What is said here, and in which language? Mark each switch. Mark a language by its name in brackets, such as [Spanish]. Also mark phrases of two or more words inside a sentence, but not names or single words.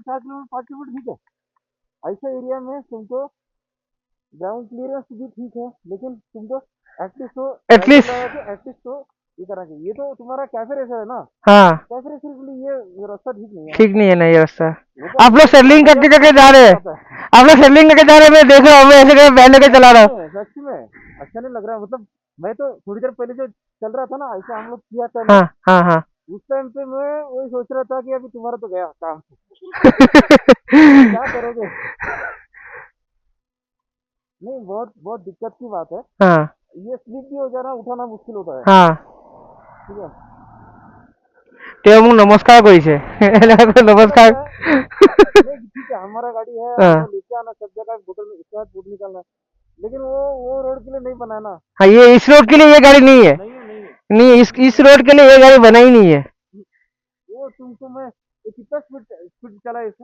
[Hindi] 4 किलोमीटर 5 किलोमीटर ठीक है ऐसा एरिया में तुमको [English] ground clearance [Hindi] भी ठीक है लेकिन तुमको एटलीस्ट तो ये तरह के ये तो तुम्हारा [English] cafe racer [Hindi] है ना हाँ [English] cafe racer [Hindi] के लिए ये रास्ता ठीक नहीं है ना ये रास्ता आप लोग सेलिंग करके जा रहे हैं आप लोग सेलिंग करके जा रहे हैं मैं देख रहा हूँ मैं ऐसे बैठ लेके चला रहा हूँ सच में अच्छा नहीं लग रहा मतलब मैं तो थोड़ी देर पहले जो चल रहा था ना ऐसा हम लोग किया था हाँ हाँ हाँ उस टाइम पे मैं वही सोच रहा था कि अभी तुम्हारा तो गया काम, क्या करोगे। नहीं, बहुत बहुत दिक्कत की बात है। हाँ ये स्लिप भी हो जाना, उठाना मुश्किल होता है। हाँ ठीक है। [Assamese] তেওঁ মোক নমস্কাৰ কৰিছে এনেকৈ [Hindi] ऐसा নমस्কাৰ लगता है नहीं, ठीक है हमारा गाड़ी है, हाँ हमें लेके आना सब जगह, बोतल में उसके बाद फूड निकालना है। लेकिन वो रोड के लिए नहीं बना ना। हाँ ये इस रोड के लिए ये गाड़ी नहीं है नहीं है, नहीं है। नहीं इस रोड के लिए ये गाड़ी बना ही नहीं है वो तुमको मैं ये कितना स्पीड स्पीड चला है इसमें।